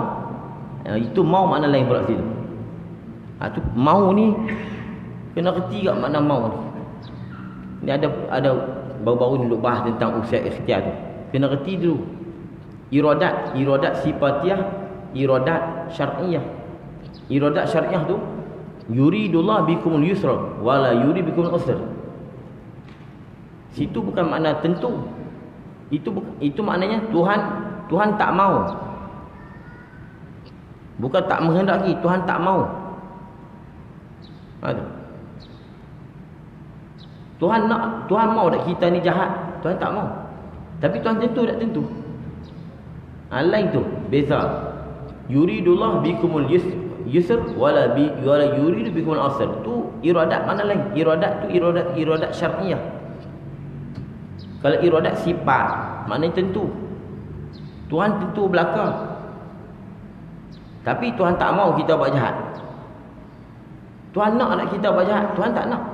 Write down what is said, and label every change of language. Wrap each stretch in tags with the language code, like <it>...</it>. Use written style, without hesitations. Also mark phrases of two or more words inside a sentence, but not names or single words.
<ms>Itu mau makna lain pula situ. Tu mau ni kena reti kat makna mau ni. Ni ada baru-baru ni duk bahas tentang usia ikhtiar tu. Kena reti dulu. Iradat sifatiah, iradat syar'iyah. Iradat syar'iyah tu</ms> <ar>يريد الله بكم اليسر ولا يريد بكم العسر.</ar> <ms>Situ bukan makna tentu. Itu maknanya Tuhan tak mau. Bukan tak menghendaki, Tuhan tak mau. Tuhan mau tak kita ni jahat? Tuhan tak mau. Tapi Tuhan tentu tak tentu. Lain tu, beza.</ms> <ar>يريد الله بكم اليسر ولا يريد بكم العسر.</ar> <ms>Tu iradat mana lain? Iradat tu iradat syar'iyah. Kalau iradat sifat, maknanya tentu. Tuhan tentu belaka. Tapi Tuhan tak mau kita buat jahat. Tuhan nak kita buat jahat, Tuhan tak nak.</ms>